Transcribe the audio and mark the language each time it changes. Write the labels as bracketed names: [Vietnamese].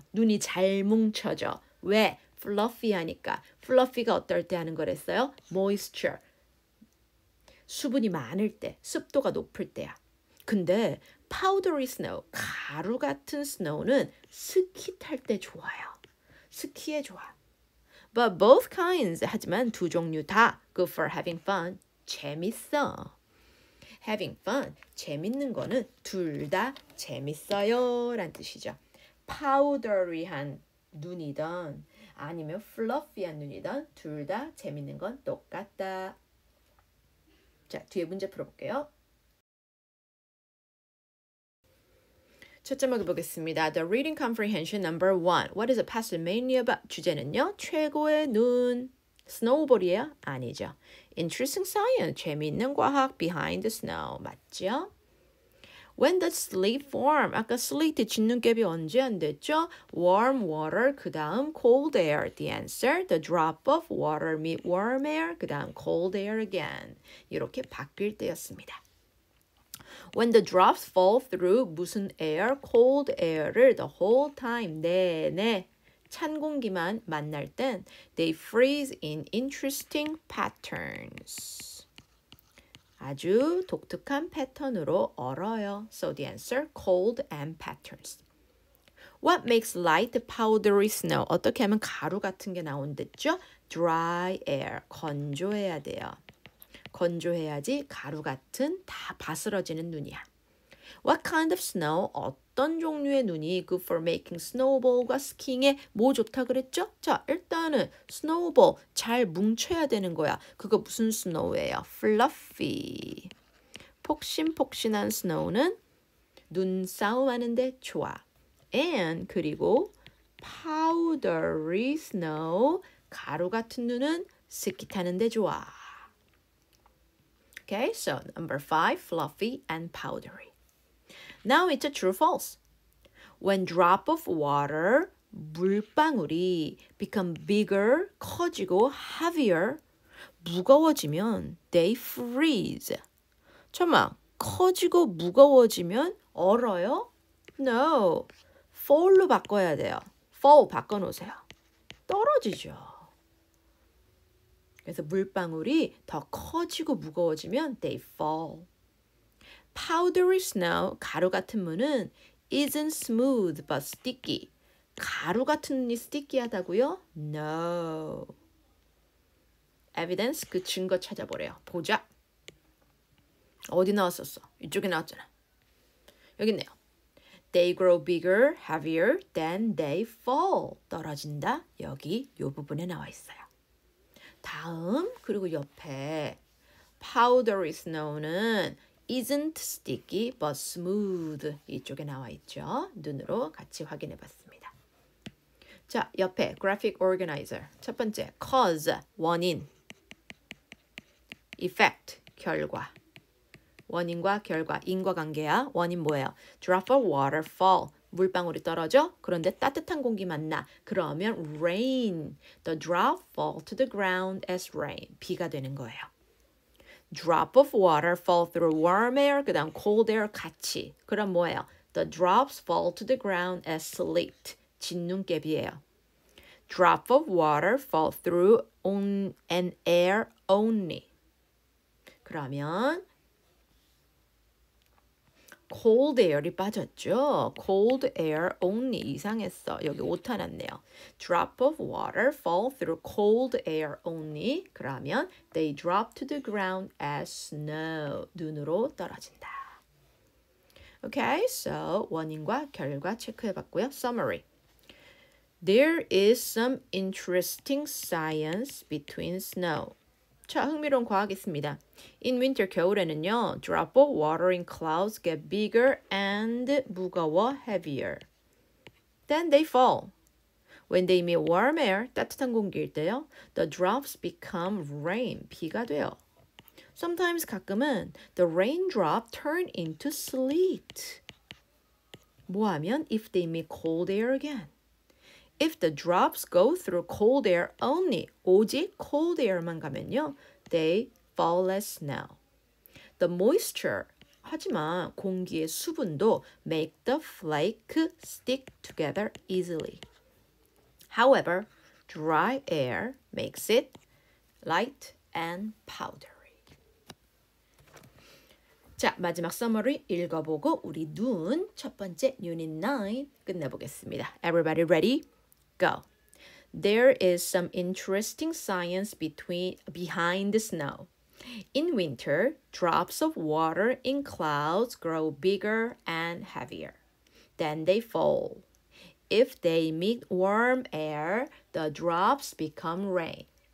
[Korean] 눈이 잘 뭉쳐져. 왜? fluffy하니까. fluffy가 어떨 때 하는 거랬어요? [English] moisture. [Korean] 수분이 많을 때, 습도가 높을 때야. 근데 [English] powdery snow, [Korean] 가루 같은 snow는 스키 탈 때 좋아요. 스키에 좋아. [English] But both kinds, [Korean] 하지만 두 종류 다 [English] good for having fun, [Korean] 재밌어. [English] having fun, [Korean] 재밌는 거는 둘 다 재밌어요 란 뜻이죠. powdery한 눈이던 아니면 fluffy한 눈이던 둘 다 재밌는 건 똑같다. 자, 뒤에 문제 풀어볼게요. 첫째 문제 보겠습니다. [English] The reading comprehension number 1. What is a past mainly about? [Korean] 주제는요. 최고의 눈. 스노우볼이에요? 아니죠. [English] Interesting science. [Korean] 재미있는 과학. [English] Behind the snow. 맞죠? When does sleet form? [Korean] 아까 sleet 진눈깨비 언제 안 됐죠? [English] Warm water. [Korean] 그 다음 [English] cold air. The answer. The drop of water meet warm air. [Korean] 그 다음 [English] cold air again. [Korean] 이렇게 바뀔 때였습니다. [English] When the drops fall through [Korean] 무슨 [English] air? cold air를 the whole time [Korean] 내내 찬 공기만 만날 땐 [English] they freeze in interesting patterns. [Korean] 아주 독특한 패턴으로 얼어요. [English] So the answer, cold and patterns. What makes light powdery snow? [Korean] 어떻게 하면 가루 같은 게 나온댔죠? [English] Dry air, [Korean] 건조해야 돼요. 건조해야지 가루 같은 다 바스러지는 눈이야. [English] What kind of snow? [Korean] 어떤 종류의 눈이 [English] good for making snowball과 [Korean] 스키잉에 뭐 좋다 그랬죠? 자, 일단은 snowball 잘 뭉쳐야 되는 거야. 그거 무슨 snow예요? [English] fluffy. [Korean] 폭신폭신한 snow는 눈싸움 하는데 좋아. And 그리고 [English] powdery snow [Korean] 가루 같은 눈은 스키 타는데 좋아. [English] Okay, so number 5, fluffy and powdery. Now it's a true false. When drop of water, [Korean] 물방울이 [English] become bigger, [Korean] 커지고 [English] heavier, [Korean] 무거워지면 [English] they freeze. [Korean] 잠깐만, 커지고 무거워지면 얼어요? No, fall로 바꿔야 돼요. fall 바꿔놓으세요. 떨어지죠. 그래서 물방울이 더 커지고 무거워지면 [English] they fall. Powdery snow, [Korean] 가루 같은 물은 [English] isn't smooth but sticky. [Korean] 가루 같은 눈이 sticky하다고요? No. Evidence, 그 증거 찾아보래요. 보자. 어디 나왔었어? 이쪽에 나왔잖아. 여기 있네요. [English] They grow bigger, heavier, then they fall. [Korean] 떨어진다. 여기 이 부분에 나와 있어요. 다음, 그리고 옆에 [English] powdery snow는 isn't sticky but smooth. [Korean] 이쪽에 나와 있죠. 눈으로 같이 확인해 봤습니다. 자, 옆에 graphic organizer. 첫 번째, cause, 원인. effect, 결과. 원인과 결과, 인과관계야. 원인 뭐예요? [English] drop of water fall. [Korean] 물방울이 떨어져? 그런데 따뜻한 공기 만나. 그러면 rain. [English] The drop fall to the ground as rain. [Korean] 비가 되는 거예요. [English] Drop of water fall through warm air. [Korean] 그 다음 [English] cold air 같이. [Korean] 그럼 뭐예요? [English] The drops fall to the ground as sleet. [Korean] 진눈깨비예요. [English] Drop of water fall through an air only. [Korean] 그러면 [English] cold air [Korean] 이 빠졌죠. [English] cold air only [Korean] 이상했어. 여기 오타 났네요. [English] Drop of water fall through cold air only. 그러면 they drop to the ground as snow. [Korean] 눈으로 떨어진다. Okay, so 원인과 결과 체크해봤고요. [English] Summary. There is some interesting science between snow. [Korean] 자, 흥미로운 과학이 있습니다. [English] In winter, [Korean] 겨울에는요. [English] Drop of water in clouds get bigger and 무거워, heavier. Then they fall. When they meet warm air, [Korean] 따뜻한 공기일 때요. [English] The drops become rain, [Korean] 비가 돼요. [English] Sometimes [Korean] 가끔은 [English] the raindrop turn into sleet. [Korean] 뭐하면 [English] if they meet cold air again. If the drops go through cold air only, [Korean] 오직 [English] cold air만 가면요, they fall as snow. The moisture, [Korean] 하지만 공기의 수분도 [English] make the flake stick together easily. However, dry air makes it light and powdery. [Korean] 자, 마지막 summary 읽어보고 우리 눈 첫 번째 Unit 9 끝내보겠습니다. [English] Everybody ready? Go. There is some interesting science behind the snow. In winter, drops of water in clouds grow bigger and heavier. Then they fall. If they meet warm air, the drops become rain.